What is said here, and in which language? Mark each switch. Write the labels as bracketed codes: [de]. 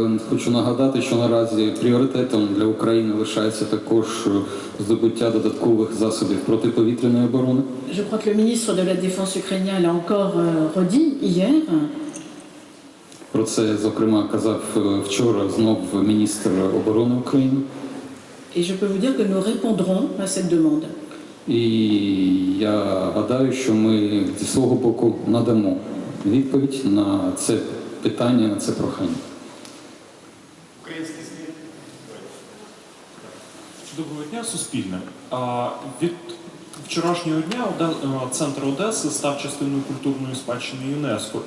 [uk] Хочу нагадати, що наразі пріоритетом для України лишається також здобуття додаткових засобів протиповітряної оборони. [fr] Je crois que le ministre de la Défense ukrainien l'a encore redit hier. [uk] Про це, зокрема, казав вчора знов міністр оборони України. [fr] Et je peux vous dire que nous répondrons à cette demande. [uk] І я гадаю, що ми зі свого боку надамо відповідь на це питання, на це прохання. Український слід. Доброго дня, Суспільне. Від вчорашнього дня центр Одеси став частиною культурної спадщини ЮНЕСКО.